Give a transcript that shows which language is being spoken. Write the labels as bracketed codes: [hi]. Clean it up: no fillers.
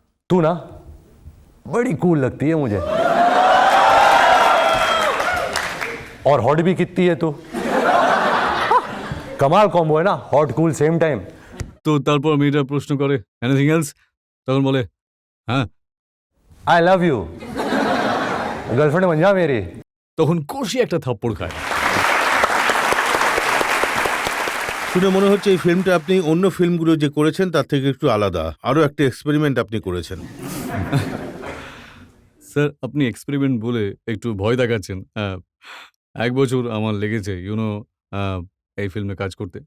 [hi] तू ना बड़ी कूल लगती है मुझे और हॉट भी कितनी है तू। कमाल कॉम्बो है ना, हॉट कूल सेम टाइम। [bn] তো তারপর মেয়েটা প্রশ্ন করে, "এনিথিং এলস?" তখন বলে, "হ্যাঁ।" [hi] आई लव यू, गर्लफ्रेंड बन जा मेरी। [bn] তখন কষি একটা থাপ্পড় খায়। শুনে মনে হচ্ছে এই ফিল্মটা আপনি অন্য ফিল্মগুলো যে করেছেন তার থেকে একটু আলাদা। আরো একটা এক্সপেরিমেন্ট আপনি করেছেন। স্যার, আপনি এক্সপেরিমেন্ট বলে একটু ভয় দেখাচ্ছেন। ১ বছর আমার লেগেছে আ এই ফিল্মে কাজ করতে।